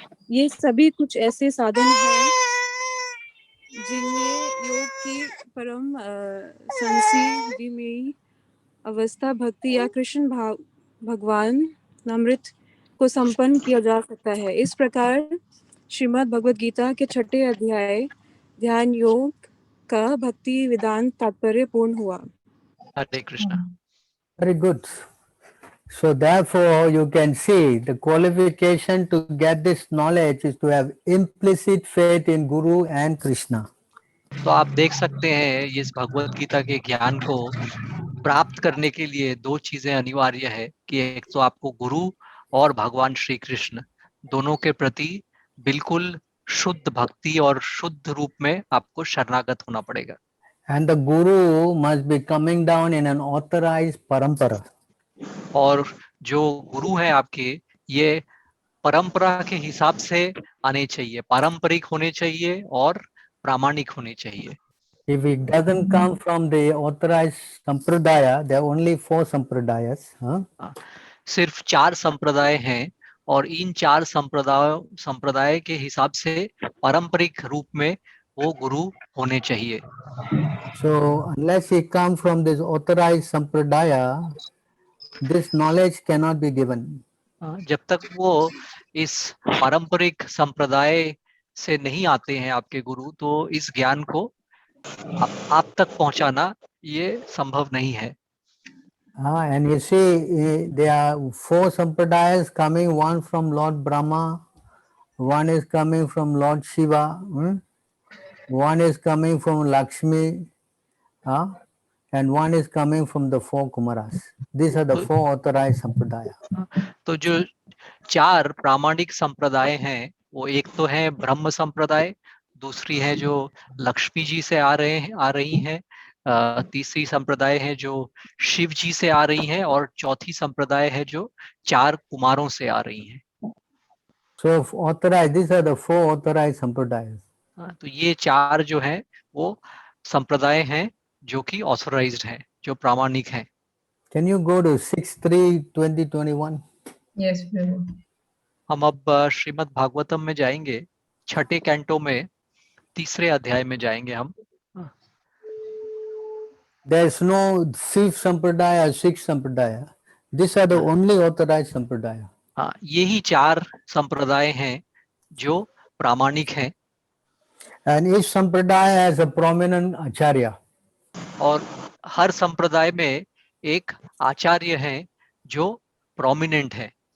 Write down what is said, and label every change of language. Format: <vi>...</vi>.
<hi>ये सभी कुछ ऐसे साधन हैं जिनमें योग की परम संसिद्धि अवस्था भक्ति या कृष्ण भगवान अमृत को संपन्न किया जा सकता है। इस प्रकार श्रीमद् भगवद गीता के 6ठे अध्याय ध्यान योग का भक्ति वेदांत तात्पर्य पूर्ण हुआ। हरे Krishna.</hi> <en>Very good. So therefore, you can see the qualification to get this knowledge is to have implicit faith in Guru and Krishna.</en> <hi>तो आप देख सकते हैं इस भगवत गीता के ज्ञान को प्राप्त करने के लिए दो चीजें अनिवार्य है कि एक तो आपको गुरु और भगवान श्री कृष्ण दोनों के प्रति बिल्कुल शुद्ध भक्ति और शुद्ध रूप में आपको शरणागत होना पड़ेगा।</hi> <en>And the Guru must be coming down in an authorized parampara.</en> <hi>और जो गुरु है आपके ये परंपरा के हिसाब से आने चाहिए, पारंपरिक होने चाहिए और प्रामाणिक होने चाहिए।</hi> <en>If it doesn't come from the authorized sampradaya, there are only 4 sampradayas.</en> <hi>सिर्फ 4 संप्रदाय हैं और इन 4 संप्रदाय के हिसाब से पारंपरिक रूप में वो गुरु होने चाहिए।</hi> <en>So unless he comes from this authorized sampradaya, this knowledge cannot be given.</en> <hi>जब तक वो इस पारंपरिक संप्रदाय से नहीं आते हैं आपके गुरु, तो इस ज्ञान को आप तक पहुंचाना ये संभव नहीं है।</hi> <en>And you see, there are 4 sampradayas coming, one from Lord Brahma, one is coming from Lord Shiva, one is coming from Lakshmi, and one is coming from the 4 Kumaras. These are the 4 authorized sampradaya.</en> <hi>तो जो 4 प्रामाणिक संप्रदाय हैं वो एक तो है ब्रह्म संप्रदाय, दूसरी है जो लक्ष्मी जी से आ रही हैं, तीसरी संप्रदाय है जो शिव जी से आ रही हैं और चौथी संप्रदाय है जो 4 कुमारों से आ रही हैं।</hi> <en>So authorized, these are the 4 authorized sampradayas.</en> <hi>तो ये 4 जो हैं वो संप्रदाय हैं जो कि ऑथराइज्ड हैं, जो प्रामाणिक हैं।</hi> <en>Can you go to 6:3-2021? Yes, Prabhu.</en> <hi>हम अब श्रीमद् भागवतम में जाएंगे, 6ठे कैंटो में 3रे अध्याय में जाएंगे हम।</hi> <en>There's no 5th sampradaya or 6th sampradaya. These are the only authorized sampradaya.</en> <hi>हाँ, यही 4 संप्रदाय हैं जो प्रामाणिक हैं।</hi> <en>And each sampradaya has a prominent acharya.</en> <hi>और हर संप्रदाय में एक आचार्य है जो प्रोमिनेंट है।</hi>